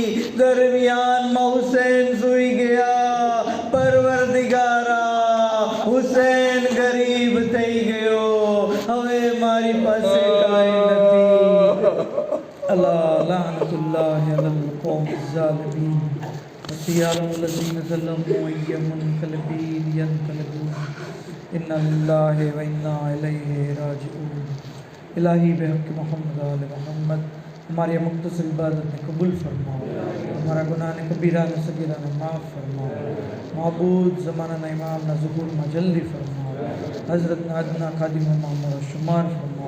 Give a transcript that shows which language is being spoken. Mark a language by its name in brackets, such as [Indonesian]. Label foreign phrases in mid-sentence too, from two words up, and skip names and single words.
[Gujarati] દરમિયાનમાં હુસૈન સૂઈ ગયા. પરવરદિગારા, હુસૈન ગરીબ થઈ ગયો, હવે મારી પાસે કાંઈ નથી. [Arabic] ألا لعنة الله على القوم الظالمين. وسيعلم الذين ظلموا أي منقلب ينقلبون إنا لله وإنا إليه راجعون. [Urdu] الہی بحق محمد آل محمد ہماری مختصر عبادت نے قبول فرماؤ، ہمارا گناہ نے کبیرہ نے صغیرہ نے معاف فرماؤ. معبود زمانہ نہ امام نہ ظہور نہ جلدی فرماؤ. حضرت نہ ادنا خادم محمد شمار فرماؤ.